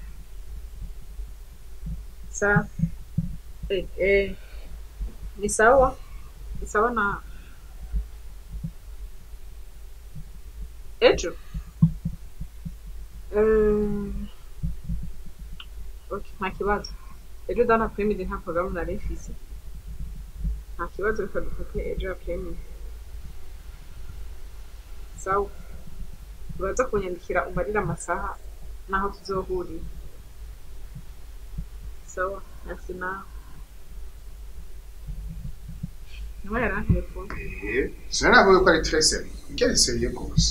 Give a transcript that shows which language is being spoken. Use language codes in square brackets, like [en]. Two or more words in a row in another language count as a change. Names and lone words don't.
[fr] Ça? [rn] Ni sawa? Ni sawa na... Ejo? Ok, nta kibazo. Ejo dana après-midi nta programme nari mfise. Nta kibazo reka dufate ejo après-midi. Sawa. Uraza kunyandikira umbarira amasaha naho tuzohurira. Sawa, merci nawe. Niwe yarantelefone. Sinavuga ko ari Tracer. Ngereseye gose.